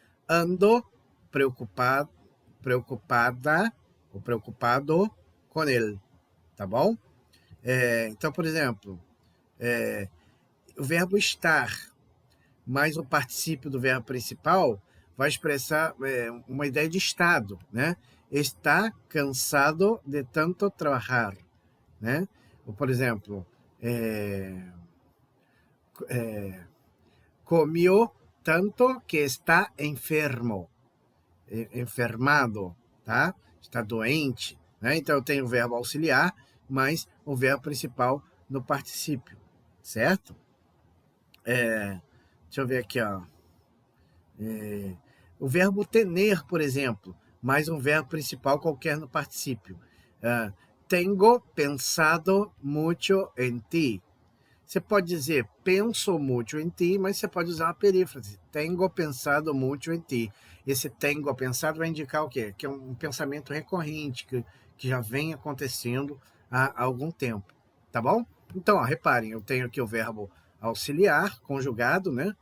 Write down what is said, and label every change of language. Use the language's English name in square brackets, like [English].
[Portuguese] Ando preocupado, preocupada ou preocupado com ele, tá bom? Então, por exemplo, o verbo estar mais o particípio do verbo principal vai expressar uma ideia de estado, né? Está cansado de tanto trabalhar, né? Ou, por exemplo, [Spanish] comió tanto que está enfermo, enfermado, tá? [Portuguese] Está doente, né? Então eu tenho o verbo auxiliar, mais o verbo principal no particípio, certo? Deixa eu ver aqui, ó. O verbo tener, por exemplo, mais um verbo principal qualquer no particípio. [Spanish] Tengo pensado mucho en ti. [Portuguese] Você pode dizer penso muito em ti, mas você pode usar uma perífrase. [Spanish] Tengo pensado [Portuguese] muito em ti. Esse [Spanish] tengo pensado [Portuguese] vai indicar o quê? Que é um pensamento recorrente, que já vem acontecendo há algum tempo. Tá bom? Então, ó, reparem, eu tenho aqui o verbo auxiliar, conjugado, né?